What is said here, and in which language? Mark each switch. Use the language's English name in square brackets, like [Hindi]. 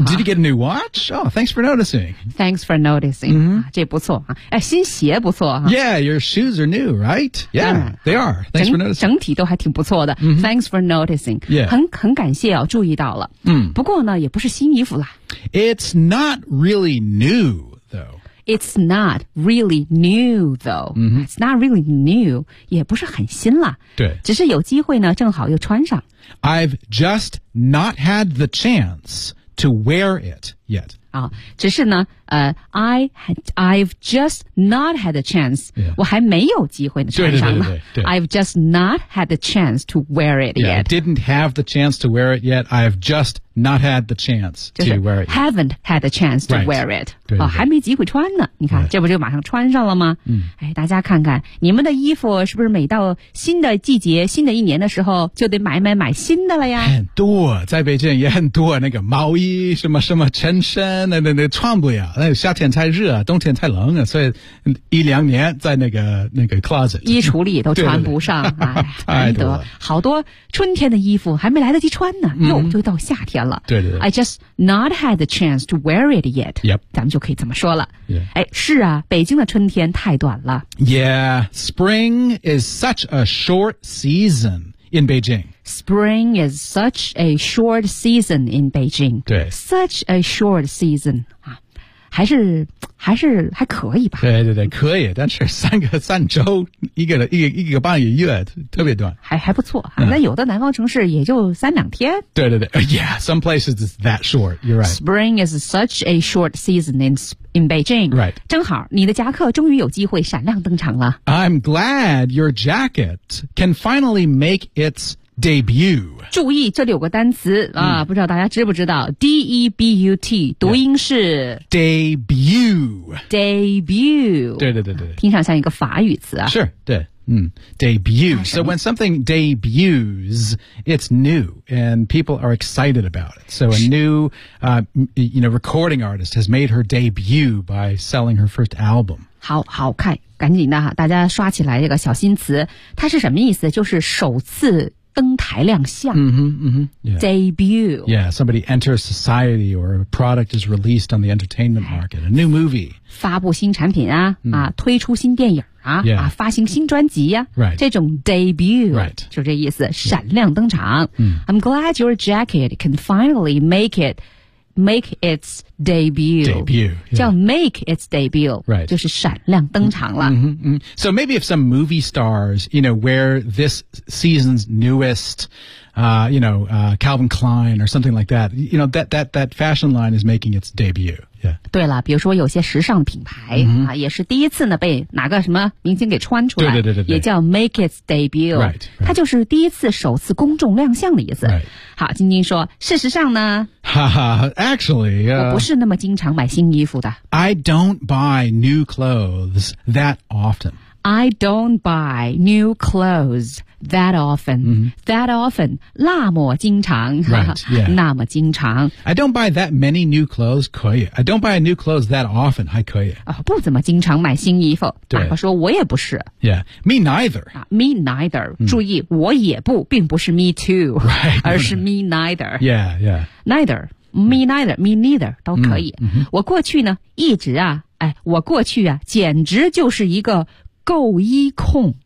[English] Did you get a new watch? Oh, thanks for noticing. Thanks for noticing.、 [Chinese] 这不错、新鞋不错、 [English] Yeah, your shoes are new, right? Yeah, they are. Thanks for noticing. [Chinese] 整体都还挺不错的、 [English] Thanks for noticing.、 Yeah. [Chinese] 很感谢、注意到了、不过呢也不是新衣服啦。 [English] It's not really new, though. It's not really new, though.、It's not really new. [Chinese] 也不是很新了。对。只是有机会呢，正好又穿上。 [English] I've just not had the chance to wear it yet. [Chinese] 只是呢、 [English] I've just not had a chance、 yeah. [Chinese] 我还没有机会穿上了对对对对对 [English] I've just not had the chance to wear it yeah, yet didn't have the chance to wear it yet I've just not had the chance to wear it haven't had the chance to、 right. wear it [Chinese] 对对对、哦、还没机会穿呢你看、 [English] right. [Chinese] 这不就马上穿上了吗、嗯哎、大家看看你们的衣服是不是每到新的季节新的一年的时候就得买新的了呀很多在北京也很多那个毛衣什么什么衬衫那穿不了那夏天太热冬天太冷了所以一两年在那个 closet 衣橱里都穿不上太多了好多春天的衣服还没来得及穿呢、嗯、又就到夏天了对对对 [English] I just not had the chance to wear it yet、 yep. [Chinese] 咱们就可以这么说了、 [English] yeah. [Chinese] 哎，是啊北京的春天太短了 [English] Yeah Spring is such a short season in Beijing Spring is such a short season in Beijing. [Chinese] 对 [English] Such a short season.、啊、 [Chinese] 还可以吧。对对对可以但是三周一个半个月特别短。还不错。那、嗯、有的南方城市也就三两天。对对对。 [English] Yeah, some places is that short. You're right. Spring is such a short season in Beijing. Right. [Chinese] 正好你的夹克终于有机会闪亮登场了。 [English] I'm glad your jacket can finally make its debut [Chinese] 注意这里有个单词、嗯、啊不知道大家知不知道 debut 读音是、 [English] yeah. debut debut [Chinese] 对对对对听上像一个法语词啊 [English] sure 对嗯 debut so when something debuts it's new and people are excited about it so a new recording artist has made her debut by selling her first album [Chinese] 好看赶紧的大家刷起来这个小新词它是什么意思就是首次登台亮相 [English] mm-hmm, mm-hmm.、Yeah. debut yeah somebody enters society or a product is released on the entertainment market a new movie [Chinese] 发布新产品啊、mm. 啊推出新电影啊、 [English] yeah. [Chinese] 啊发行新专辑啊 [English] right [Chinese] 这种 debut [English] right [Chinese] 就这意思闪亮登场、 [English] yeah. I'm glad your jacket can finally make its debut、 yeah. 叫 make its debut、 right. [Chinese] 就是闪亮登场了、 [English] mm-hmm, mm-hmm. So maybe if some movie stars you know wear this season's newest Calvin Klein or something like that you know that fashion line is making its debut Yeah. [Chinese] 对了比如说有些时尚品牌、 [English] mm-hmm. [Chinese] 啊、也是第一次呢被哪个什么明星给穿出来对对对对 [English] 也叫 make its debut right, right. [Chinese] 它就是第一次首次公众亮相的意思、 [English] right. [Chinese] 好晶晶说事实上呢 [English] Actually、 [Chinese] 我不是那么经常买新衣服的 [English] I don't buy new clothes that often I don't buy new clothes that often、 mm-hmm. That often [Chinese] 那么经常 [English] right,、yeah. [Chinese] 那么经常 [English] I don't buy that many new clothes 可以 I don't buy new clothes that often [Chinese] 还可以、哦、不怎么经常买新衣服对马克说我也不是 [English] Yeah, me neither、 [Chinese] 啊、 [English] Me neither、 [Chinese] mm. 注意我也不并不是 [English] me too、 right. [Chinese] 而是 me neither [English] Yeah, yeah Neither Me neither、mm. Me neither 都可以、 mm-hmm. [Chinese] 我过去呢一直啊哎，我过去啊简直就是一个购衣控。